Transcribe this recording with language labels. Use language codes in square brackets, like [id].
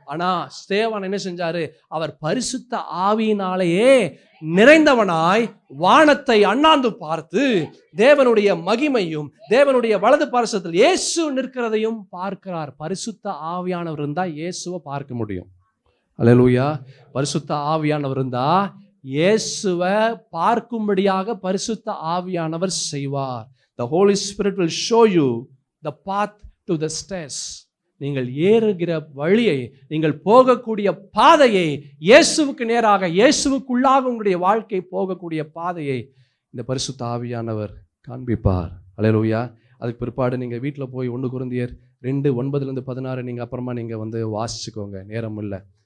[ta] ஆனா ஸ்தேவான் என்ன செஞ்சாரு? அவர் பரிசுத்த ஆவியினாலேயே நிறைந்தவனாய் வானத்தை அண்ணாந்து பார்த்து தேவனுடைய மகிமையும் தேவனுடைய வலது பார்சத்தில் இயேசு நிற்கிறதையும் பார்க்கிறார். பரிசுத்த ஆவியானவர் இருந்தா இயேசுவை பார்க்க முடியும். அல்லேலூயா. பரிசுத்த ஆவியானவர் இருந்தா இயேசுவை பார்க்கும்படியாக பரிசுத்த ஆவியானவர் செய்வார். [en] The Holy Spirit will show you the path to the stairs. [ta] நீங்கள் ஏறுகிற வழியை, நீங்கள் போகக்கூடிய பாதையை, இயேசுவுக்கு நேராக இயேசுவுக்குள்ளாக உங்களுடைய வாழ்க்கை போகக்கூடிய பாதையை இந்த பரிசுத்த ஆவியானவர் காண்பிப்பார். அல்லேலூயா. அதுக்கு பிற்பாடு நீங்கள் வீட்டில் போய் 1 கொரிந்தியர் 2:9-16 நீங்கள் அப்புறமா நீங்கள் வந்து வாசிச்சுக்கோங்க, நேரம் இல்லை.